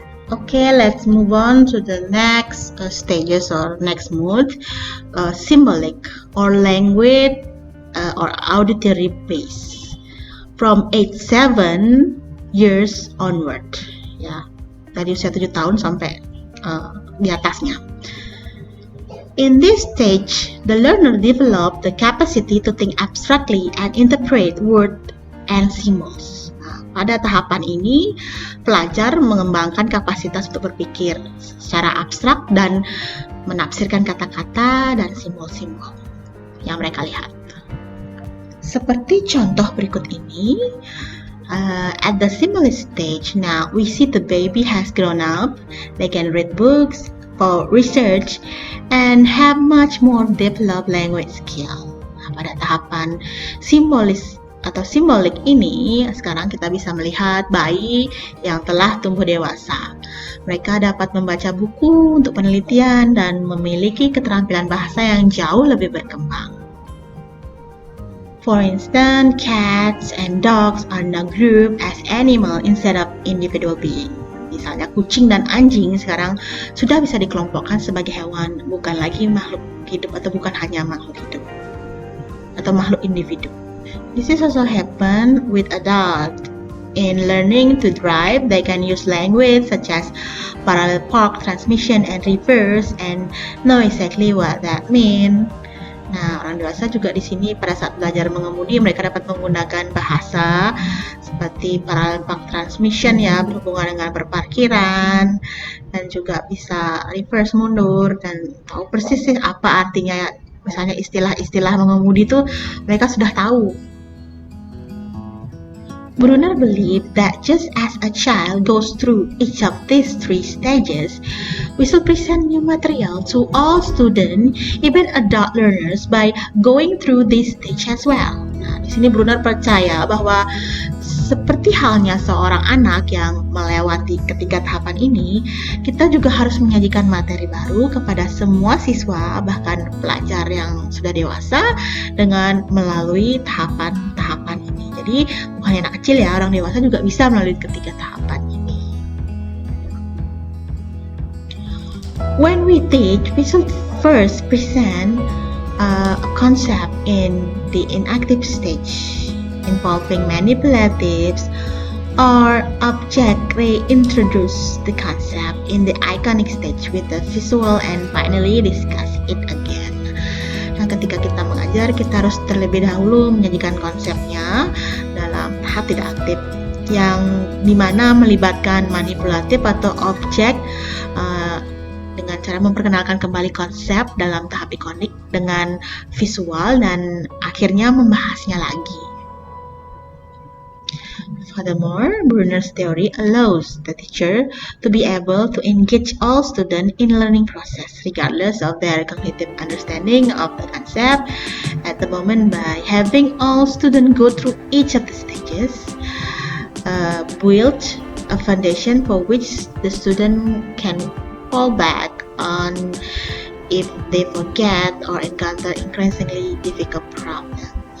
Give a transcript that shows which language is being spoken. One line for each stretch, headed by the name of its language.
English: Okay, let's move on to the next stages or next mode, symbolic or language or auditory base. From age 7 years onward,
Indonesian: ya, dari usia 7 tahun sampai di atasnya.
English: In this stage, the learner develop the capacity to think abstractly and interpret words and symbols.
Indonesian: Nah, pada tahapan ini, pelajar mengembangkan kapasitas untuk berpikir secara abstrak dan menafsirkan kata-kata dan simbol-simbol yang mereka lihat. Seperti contoh berikut ini,
English: at the symbolic stage, now we see the baby has grown up, they can read books for research, and have much more developed language skill.
Indonesian: Nah, pada tahapan simbolis atau simbolik ini, sekarang kita bisa melihat bayi yang telah tumbuh dewasa. Mereka dapat membaca buku untuk penelitian dan memiliki keterampilan bahasa yang jauh lebih berkembang.
English: For instance, cats and dogs are now grouped as animal instead of individual being.
Indonesian: Misalnya kucing dan anjing sekarang sudah bisa dikelompokkan sebagai hewan, bukan lagi makhluk hidup atau bukan hanya makhluk hidup atau makhluk individu.
English: This is also happen with adults. In learning to drive, they can use language such as parallel park transmission and reverse and know exactly what that mean.
Indonesian: Nah, orang dewasa juga di sini pada saat belajar mengemudi mereka dapat menggunakan bahasa seperti parallel park transmission ya, berhubungan dengan berparkiran, dan juga bisa reverse mundur dan tahu persis apa artinya, misalnya istilah-istilah mengemudi itu mereka sudah tahu.
English: Brunner believed that just as a child goes through each of these 3 stages, we should present new material to all students, even adult learners, by going through this stage as well.
Indonesian: Nah, di sini Brunner percaya bahwa seperti halnya seorang anak yang melewati ketiga tahapan ini, kita juga harus menyajikan materi baru kepada semua siswa, bahkan pelajar yang sudah dewasa, dengan melalui tahapan-tahapan ini. Jadi bukan anak kecil ya, orang dewasa juga bisa melalui ketiga tahapan ini.
English: When we teach, we should first present a concept in the inactive stage, involving manipulatives or object reintroduce the concept in the iconic stage with the visual and finally discuss it again.
Indonesian: Nah, ketika kita mengajar, kita harus terlebih dahulu menyajikan konsepnya dalam tahap tidak aktif, yang dimana melibatkan manipulatif atau objek dengan cara memperkenalkan kembali konsep dalam tahap ikonik dengan visual dan akhirnya membahasnya lagi.
English: Furthermore, Brunner's theory allows the teacher to be able to engage all students in learning process, regardless of their cognitive understanding of the concept at the moment, by having all students go through each of the stages, build a foundation for which the student can fall back on if they forget or encounter increasingly difficult problem.